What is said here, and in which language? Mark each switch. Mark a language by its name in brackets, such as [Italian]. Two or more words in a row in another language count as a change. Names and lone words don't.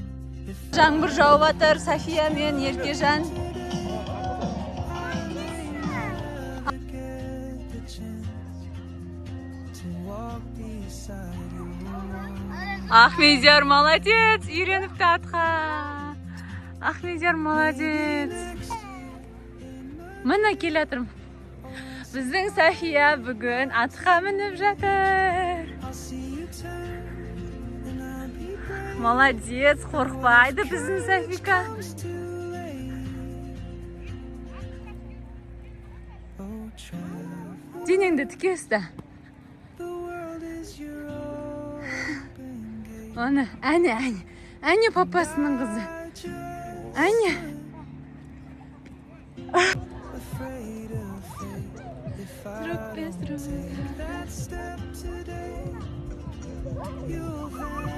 [English] If [Kazakh] Жаңбыр жауып жатыр, София мен Еркежан. [English] I get the chance to walk beside you. [Kazakh] Ахмедияр молодец, үйреніпті атқа. Ахмедияр молодец. Міне келе жатырмын. Біздің София бүгін атқа мініп жатыр. [English] I'll see you turn and I'll be brave. [Kazakh] Молодец, қорықпайды біздің Софика. [English] It's too late. Oh, travel. [Kazakh] Денеңді тіке ұста. [English] The world is your open gate. [Kazakh] Оны, әне папасының қызы. Әне. [English] Afraid of fate. If I [Russian] Друг без друга. [English] that step today, you'll